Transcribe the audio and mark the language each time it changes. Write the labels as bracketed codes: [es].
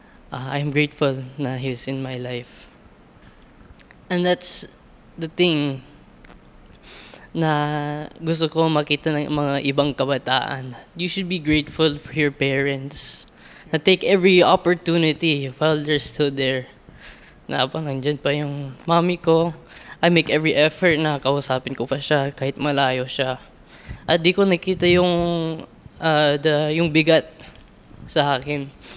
[en] I'm grateful na he's in my life. And that's the thing [tl] na gusto ko makita ng mga ibang kabataan. [en] You should be grateful for your parents. Na take every opportunity while they're still there. [tl] Na habang nandyan pa yung mommy ko, [en] I make every effort [tl] na kausapin ko pa siya kahit malayo siya. At di ko nakita yung bigat sa akin.